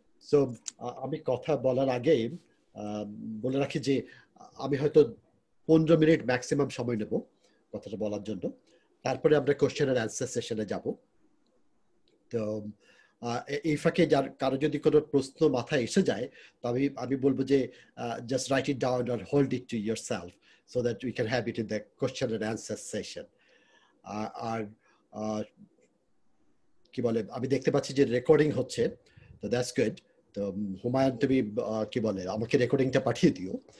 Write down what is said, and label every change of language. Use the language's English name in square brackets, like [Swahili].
[Bangla] So, আমি কথা বলার আগে বলে রাখি যে আমি হয়তো 15 মিনিট ম্যাক্সিমাম সময় নেব কথাটা বলার জন্য। তারপরে আমরা কোশ্চেন এন্ড অ্যানসার সেশনে যাব। তো এই ফাঁকে কারো যদি কোনো প্রশ্ন মাথায় এসে যায় তো আমি বলবো যে [English] just write it down or hold it to yourself so that we can have it in the question and answer session. [Bangla] আর কি বলে আমি দেখতে পাচ্ছি যে রেকর্ডিং হচ্ছে, তো [English] That's good. [Bangla] তো হুমায়ুন তুমি কি বলে আমাকে রেকর্ডিংটা পাঠিয়ে দিও।